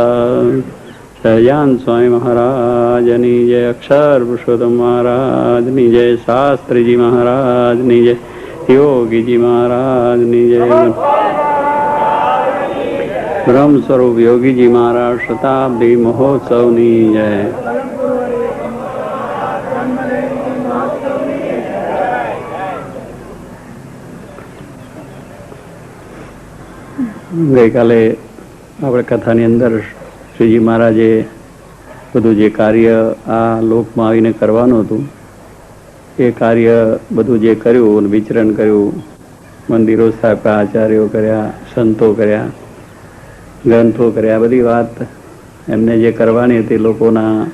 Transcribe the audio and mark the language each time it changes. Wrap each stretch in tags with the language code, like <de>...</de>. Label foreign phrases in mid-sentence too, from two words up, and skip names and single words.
<gu>સહજાન સ્વામી મહારાજની જય, અક્ષર પુરુષોત્તમ મહારાજની જય, શાસ્ત્રીજી મહારાજની જય, યોગીજી મહારાજની જય, બ્રહ્મ સ્વરૂપ યોગીજી મહારાજ શતાબ્દી મહોત્સવની જય। ગઈકાલે આપણે કથાની અંદર શ્રીજી મહારાજે બધું જે કાર્ય આ લોકમાં આવીને કરવાનું હતું એ કાર્ય બધું જે કર્યું, વિચરણ કર્યું, મંદિરો સ્થાપ્યા, આચાર્યો કર્યા, સંતો કર્યા, ગ્રંથો કર્યા, બધી વાત એમને જે કરવાની હતી લોકોના</gu>